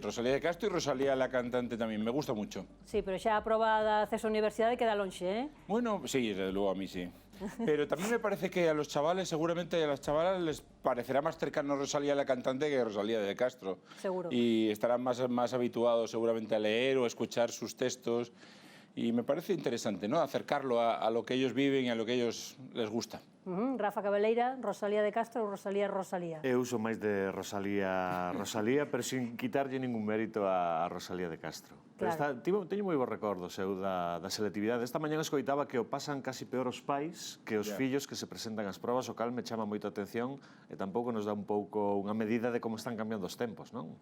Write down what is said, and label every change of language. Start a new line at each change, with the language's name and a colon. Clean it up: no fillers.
Spanish: Rosalía de Castro y Rosalía la cantante también. Me gusta mucho.
Galician: Sí, pero xa a proba de acceso á universidade queda lonxe, eh?
Spanish: Bueno, sí, desde luego a mí sí. Pero también me parece que a los chavales, seguramente a las chavalas les parecerá más cercano Rosalía la cantante que Rosalía de Castro. Seguro. Y estarán más habituados seguramente a leer o a escuchar sus textos. Y me parece interesante, ¿no? Acercarlo a lo que ellos viven y a lo que a ellos les gusta.
Galician: Rafa Cabeleira, Rosalía de Castro ou Rosalía Rosalía? Eu uso máis de Rosalía, pero sin quitarlle ningún mérito a Rosalía de Castro. Claro. Teño moi bons recordos da selectividade. Esta mañá escoitaba que o pasan casi peor os pais que os fillos que se presentan ás probas, o cal me chama moito a atención e tampouco nos dá un pouco unha medida de como están cambiando os tempos, non?